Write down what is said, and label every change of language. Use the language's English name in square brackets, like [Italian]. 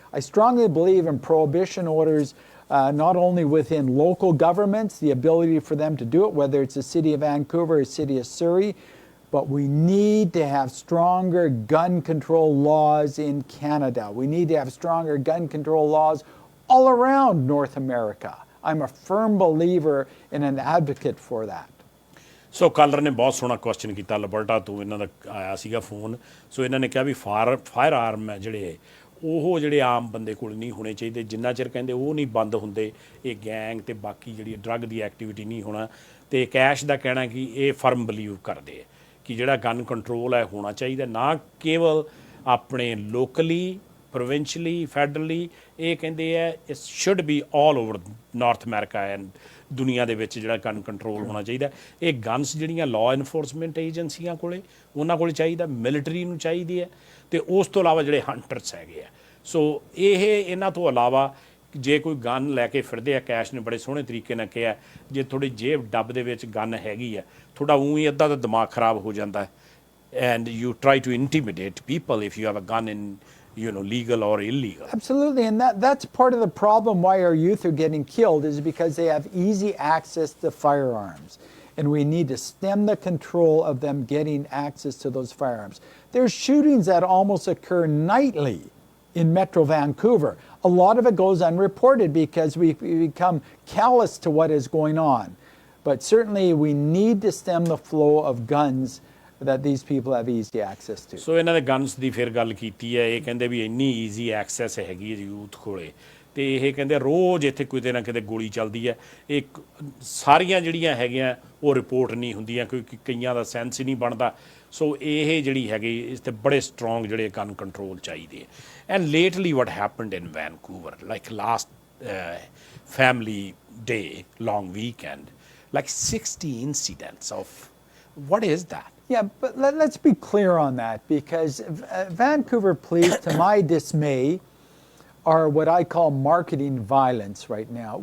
[English] I strongly believe in prohibition orders, not only within local governments, the ability for them to do it, whether it's the city of Vancouver or city of Surrey, but we need to have stronger gun control laws in Canada. We need to have stronger gun control laws all around North America. I'm a firm believer and an advocate for that. [Punjabi] So collar ਨੇ ਬਹੁਤ ਸੋਹਣਾ question ਕੀਤਾ, Alberta ਤੋਂ ਇਹਨਾਂ ਦਾ ਆਇਆ ਸੀਗਾ phone. ਸੋ ਇਹਨਾਂ ਨੇ ਕਿਹਾ ਵੀ ਫਾਇਰ ਆਰਮ ਹੈ ਜਿਹੜੇ ਉਹ ਜਿਹੜੇ ਆਮ ਬੰਦੇ ਕੋਲ ਨਹੀਂ ਹੋਣੇ ਚਾਹੀਦੇ, ਜਿੰਨਾ ਚਿਰ ਕਹਿੰਦੇ ਉਹ ਨਹੀਂ ਬੰਦ ਹੁੰਦੇ ਇਹ ਗੈਂਗ ਤੇ ਬਾਕੀ ਜਿਹੜੀ ਡਰੱਗ ਦੀ ਐਕਟੀਵਿਟੀ ਨਹੀਂ ਹੋਣਾ। ਤੇ ਕੈਸ਼ ਦਾ ਕਹਿਣਾ ਕਿ ਇਹ ਫਰਮ ਬਲੀਵ ਕਰਦੇ ਆ ਕਿ ਜਿਹੜਾ ਗਨ ਕੰਟਰੋਲ ਹੈ ਹੋਣਾ ਚਾਹੀਦਾ, ਨਾ ਕੇਵਲ ਆਪਣੇ ਲੋਕਲੀ, ਪ੍ਰੋਵਿੰਸ਼ਲੀ, ਫੈਡਰਲੀ। ਇਹ ਕਹਿੰਦੇ ਹੈ [English] it should be all over North America and [Punjabi] ਦੁਨੀਆ ਦੇ ਵਿੱਚ ਜਿਹੜਾ ਗਨ ਕੰਟਰੋਲ ਹੋਣਾ ਚਾਹੀਦਾ। ਇਹ ਗਨਸ ਜਿਹੜੀਆਂ ਲਾਅ ਇਨਫੋਰਸਮੈਂਟ ਏਜੰਸੀਆਂ ਕੋਲੇ, ਉਹਨਾਂ ਕੋਲ ਚਾਹੀਦਾ, ਮਿਲਟਰੀ ਨੂੰ ਚਾਹੀਦੀ ਹੈ, ਅਤੇ ਉਸ ਤੋਂ ਇਲਾਵਾ ਜਿਹੜੇ ਹੰਟਰਸ ਹੈਗੇ ਆ। ਸੋ ਇਹ ਇਹਨਾਂ ਤੋਂ ਇਲਾਵਾ ਜੇ ਕੋਈ ਗਨ ਲੈ ਕੇ ਫਿਰਦੇ ਆ, ਕੈਸ਼ ਨੇ ਬੜੇ ਸੋਹਣੇ ਤਰੀਕੇ ਨਾਲ ਕਿਹਾ, ਜੇ ਤੁਹਾਡੀ ਜੇਬ ਡੱਬ ਦੇ ਵਿੱਚ ਗਨ ਹੈਗੀ ਆ, ਤੁਹਾਡਾ ਊਂ ਹੀ ਅੱਧਾ ਦਾ ਦਿਮਾਗ ਖਰਾਬ ਹੋ ਜਾਂਦਾ ਹੈ, [English] and you try to intimidate people if you have a gun in, legal or illegal. Absolutely, and that's part of the problem why our youth are getting killed is because they have easy access to firearms. And we need to stem the control of them getting access to those firearms. There's shootings that almost occur nightly in Metro Vancouver. A lot of it goes unreported because we become callous to what is going on. But certainly we need to stem the flow of guns that these people have easy access to. [Punjabi] ਸੋ ਇਹਨਾਂ ਦੇ guns ਦੀ ਫਿਰ ਗੱਲ ਕੀਤੀ ਹੈ, ਇਹ ਕਹਿੰਦੇ ਵੀ ਇੰਨੀ easy access ਹੈਗੀ ਹੈ ਯੂਥ ਕੋਲੇ, ਤੇ ਇਹ ਕਹਿੰਦੇ ਰੋਜ਼ ਇੱਥੇ ਕਿਤੇ ਨਾ ਕਿਤੇ ਗੋਲੀ ਚੱਲਦੀ ਹੈ। ਇਹ ਸਾਰੀਆਂ ਜਿਹੜੀਆਂ ਹੈਗੀਆਂ ਉਹ ਰਿਪੋਰਟ ਨਹੀਂ ਹੁੰਦੀਆਂ ਕਿਉਂਕਿ ਕਈਆਂ ਦਾ ਸੈਂਸ ਹੀ ਨਹੀਂ ਬਣਦਾ। ਸੋ ਇਹ ਜਿਹੜੀ ਹੈਗੀ ਇਸ 'ਤੇ ਬੜੇ ਸਟਰੋਂਗ ਜਿਹੜੇ ਗਨ ਕੰਟਰੋਲ ਚਾਹੀਦੇ ਹੈ। [English] And lately what happened in Vancouver like last family day, long weekend, like 60 incidents of, what is that? Yeah, but let's be clear on that because Vancouver police, to my dismay, are what I call marketing violence right now.